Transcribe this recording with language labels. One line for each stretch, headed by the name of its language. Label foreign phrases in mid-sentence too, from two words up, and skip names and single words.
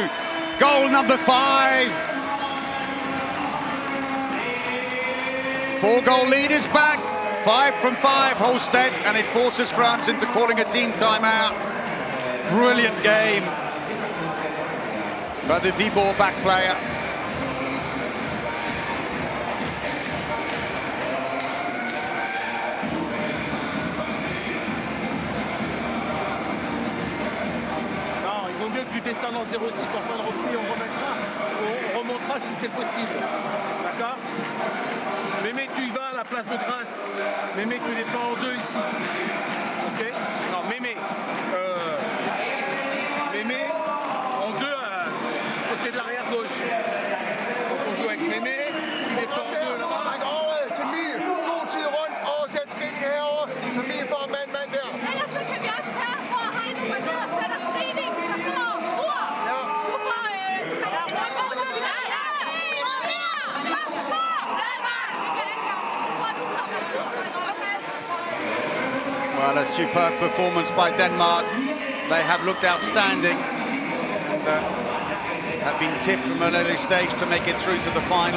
English: Goal number 5! 4-goal lead is back. 5 from 5, Holstead, and it forces France into calling a team timeout. Brilliant game by the Viborg back player.
French: Que tu descendes en 0,6 en point de repli, on remontera si c'est possible. D'accord? Mémé, tu y vas à la place de Grasse. Mémé, tu défends en 2 ici. Ok? Non, Mémé. Mémé, en 2 à côté de l'arrière gauche. Donc on joue avec Mémé, tu défends en 2 là-bas.
Danish: Træk over til Mie. God tid rundt. Oversæt Skinny herover. Så Mie får en mand der. Ellers så kan vi også tage, hvor Heino går ned og sætter stigning, så får Ur. Du får
English: Well, a superb performance by Denmark. They have looked outstanding. And, have been tipped from an early stage to make it through to the final.